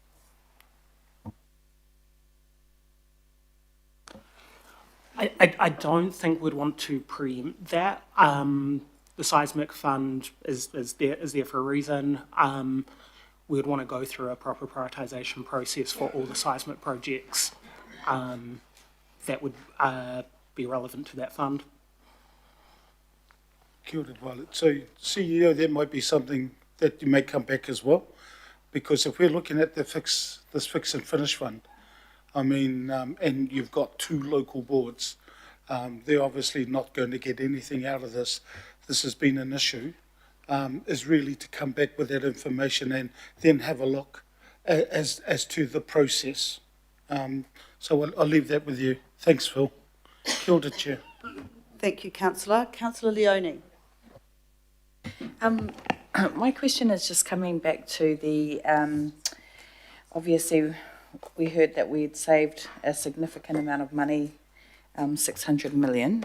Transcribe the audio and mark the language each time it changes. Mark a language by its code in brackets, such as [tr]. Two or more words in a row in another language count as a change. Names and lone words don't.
[en] I don't think we'd want to preempt that. The seismic fund is there for a reason. We would want to go through a proper prioritisation process for all the seismic projects that would be relevant to that fund. [mi] Kia ora, [en] Violet. So, CEO, that might be something that you may come back as well, because if we're looking at this fix and finish fund, I mean, and you've got two local boards, they're obviously not going to get anything out of this. This has been an issue, is really to come back with that information and then have a look as to the process. So I'll leave that with you. Thanks, Phil. [mi] Kia ora, [en] Chair. Thank you, Councillor. Councillor Leone. My question is just coming back to the, obviously, we heard that we'd saved a significant amount of money, 600 million.